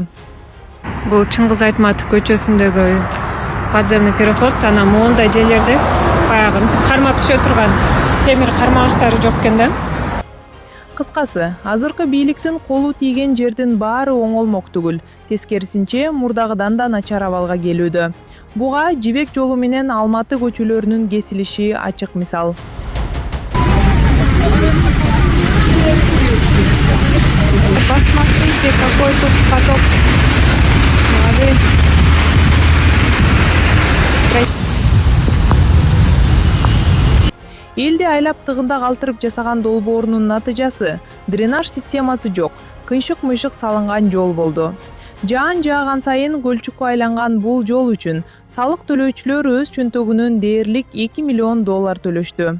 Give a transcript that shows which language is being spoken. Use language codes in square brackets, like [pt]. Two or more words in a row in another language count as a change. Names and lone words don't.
[ky] Бул Чыңгыз Айтматов көчөсүндөгү [ru] подземный переход, [ky] анан моундай жерлерде баягы кармап түшө турган темир кармагычтары жок экен да. Кыскасы, азыркы бийликтин колу тийген жердин баары оңолмок түгүл, тескерисинче мурдагыдан да начар абалга келүүдө. Буга Жибек жолу менен Алматы көчөлөрүнүн кесилиши ачык мисал. [ru] Посмотрите, какой тут поток воды. [ky] Элди айлап тыгында калтырып жасаган долбоорунун натыйжасы дренаж системасы жок, кыйшык-мыйшык салынган жол болду. Жаан жааган сайын көлчүккө айланган бул жол үчүн салык төлөөчүлөр өз чөнтөгүнөн дээрлик $2 миллион төлөштү.